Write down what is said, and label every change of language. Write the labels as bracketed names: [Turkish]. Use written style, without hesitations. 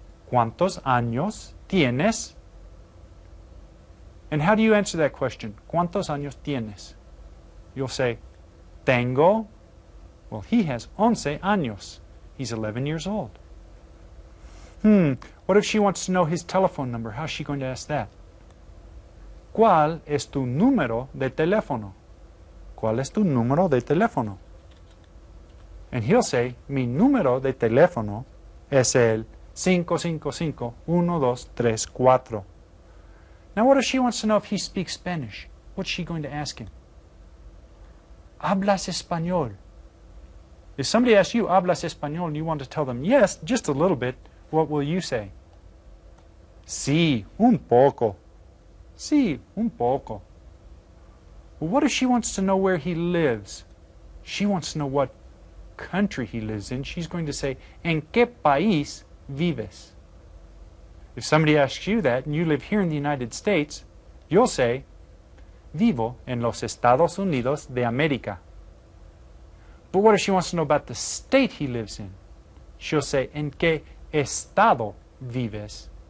[Spanish] ¿Cuántos años tienes? [English] And how do you answer that question? [Spanish] ¿Cuántos años tienes? [English] You'll say, [Spanish] tengo. [English] Well, he has 11 años. He's 11 years old. What if she wants to know his telephone number? How's she going to ask that? [Spanish] ¿Cuál es tu número de teléfono? ¿Cuál es tu número de teléfono? [English] And he'll say, [Spanish] mi número de teléfono es el 555-1234. [English] Now what if she wants to know if he speaks Spanish? What's she going to ask him? [Spanish] ¿Hablas español? [English] If somebody asks you, [Spanish] ¿hablas español? [English] And you want to tell them, yes, just a little bit, what will you say? [Spanish] Sí, un poco. Sí, un poco. [English] Well, what if she wants to know where he lives? She wants to know what country he lives in. She's going to say, [Spanish] ¿En qué país vives? [English] If somebody asks you that, and you live here in the United States, you'll say, [Spanish] Vivo en los Estados Unidos de América. [English] But what if she wants to know about the state he lives in? She'll say, [Spanish] ¿En qué estado vives?